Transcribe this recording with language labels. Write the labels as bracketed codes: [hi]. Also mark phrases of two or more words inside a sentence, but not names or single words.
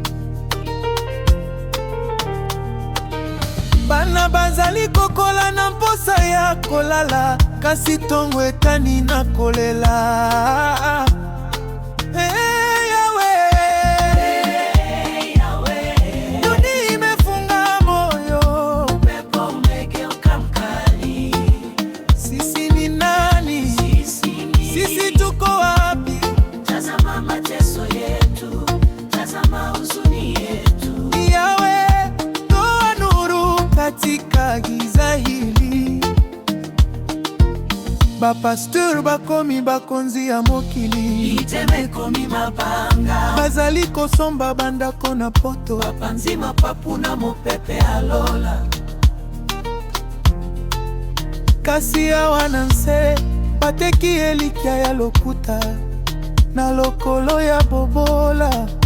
[ln] Bana bazali kokola na mposa ya kolala, kasi tongo etani na kolela. Hey Yahweh, [sw] dunia imefunga moyo, upepo umegeuka mkali. Sisi ni nani? Sisi tuko wapi? Tazama mateso yetu, tazama huzuni yetu. Yahweh, toa nuru katika giza hili. [ln] Bapasteur bakomi bakonzi ya mokili, Iteme komi mabanga, bazali kosomba bandako na poto. bapanzi mapapu na mopepe alola. Kasi awa na nse, bateki elikya ya lokuta na lokolo ya bobola.